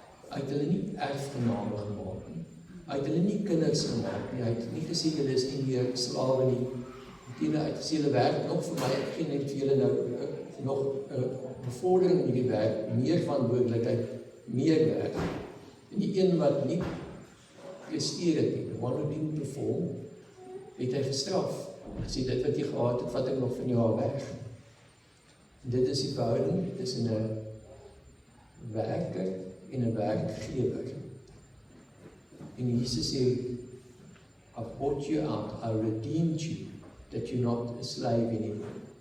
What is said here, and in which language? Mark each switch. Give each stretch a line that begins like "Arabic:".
Afrikaans: Hy het hulle nie erfgename gemaak nie. Hy het hulle nie kinders gemaak nie. Hy het nie gesê, julle is nie meer slawe nie. Hy het gesê, julle werk nog vir my, ek gee net vir julle nou nog bevordering in die werk, meer verantwoordelikheid, meer werk. En die een wat nie presteer het nie,
English: the one who didn't perform,
Afrikaans: het hy gestraf. Hy gesê, dit wat jy gehad het, vat ek nog van jou weg. En dit is die verhouding tussen 'n werker en 'n werkgewer. En Jesus sê,
English: I've bought you out, I redeemed you, that you're not a slave anymore.